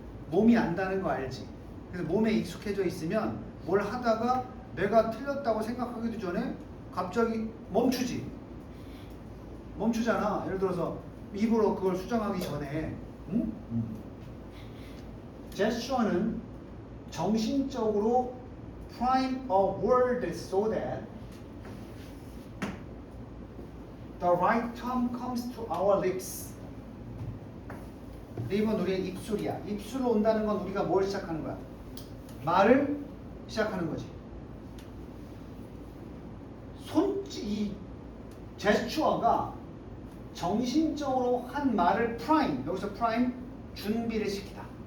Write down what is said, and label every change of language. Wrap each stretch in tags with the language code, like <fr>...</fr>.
<ko>몸이 안다는 거 알지? 그래서 몸에 익숙해져 있으면 뭘 하다가 내가 틀렸다고 생각하기도 전에 갑자기 멈추지. 멈추잖아. 예를 들어서 입으로 그걸 수정하기 전에. 응? 제스처는 정신적으로</ko> <en>prime a word so that the right term comes to our lips.</en> <ko>립은 우리의 입술이야. 입술로 온다는 건 우리가 뭘 시작하는 거야? 말을 시작하는 거지. 이 제스처가 정신적으로 한 말을 프라임, 여기서 프라임 준비를 시키다.</ko>